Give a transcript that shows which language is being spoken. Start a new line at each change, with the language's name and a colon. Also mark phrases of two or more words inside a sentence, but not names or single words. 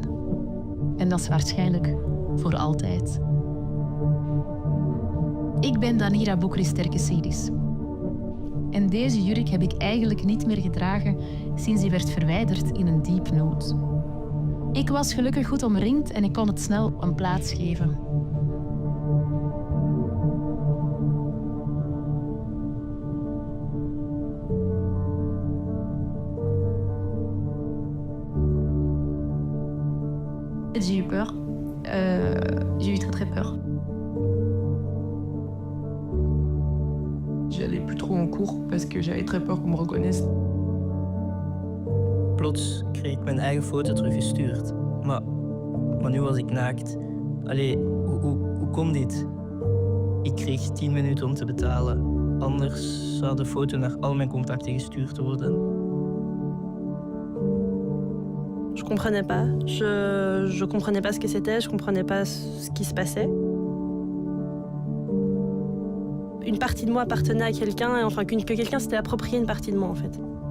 Dutch: En dat is waarschijnlijk voor altijd. Ik ben Danira Boukristerkesidis. En deze jurk heb ik eigenlijk niet meer gedragen sinds die werd verwijderd in een diep nood. Ik was gelukkig goed omringd en ik kon het snel een plaats geven.
French: J'ai eu peur. J'ai eu très très peur. J'allais plus trop en cours parce que j'avais très peur qu'on me reconnaisse.
Dutch: Plots kreeg ik mijn eigen foto teruggestuurd. Maar nu was ik naakt. Allee, hoe kon dit? Ik kreeg 10 minuten om te betalen. Anders zou de foto naar al mijn contacten gestuurd worden.
French: Je comprenais pas. Je comprenais pas ce que c'était, je comprenais pas ce qui se passait. Une partie de moi appartenait à quelqu'un, et enfin que quelqu'un s'était approprié une partie de moi en fait.